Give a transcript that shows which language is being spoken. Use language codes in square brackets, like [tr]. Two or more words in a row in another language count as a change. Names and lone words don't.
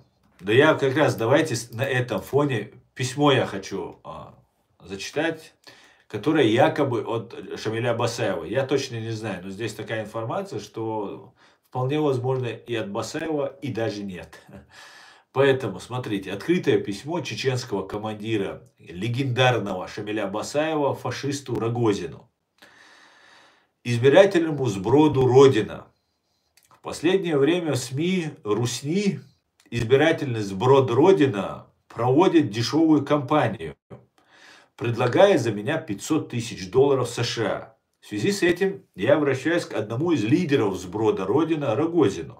[ru] Да я как раз давайте на этом фоне письмо я хочу зачитать, которое якобы от Шамиля Басаева. Я точно не знаю, но здесь такая информация, что вполне возможно и от Басаева, и даже нет. Поэтому, смотрите, открытое письмо чеченского командира, легендарного Шамиля Басаева, фашисту Рогозину. Избирательному сброду Родина. В последнее время в СМИ Русни избирательный сброд Родина проводит дешевую кампанию, предлагая за меня $500 тысяч США. В связи с этим я обращаюсь к одному из лидеров сброда Родина, Рогозину.